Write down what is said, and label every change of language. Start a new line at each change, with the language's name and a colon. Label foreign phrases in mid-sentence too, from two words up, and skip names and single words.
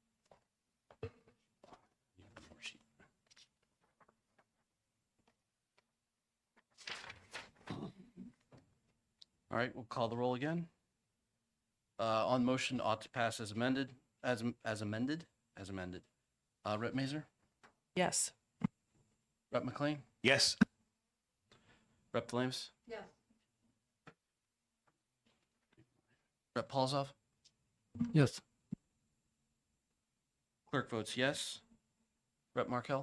English: All right, we'll call the roll again. On motion ought to pass as amended, as amended. Rep. Mazer, Yes. Rep. McLean, Yes. Rep. Delamus? Yes. Rep. Polzov? Yes. Clerk votes yes. Rep. Markel?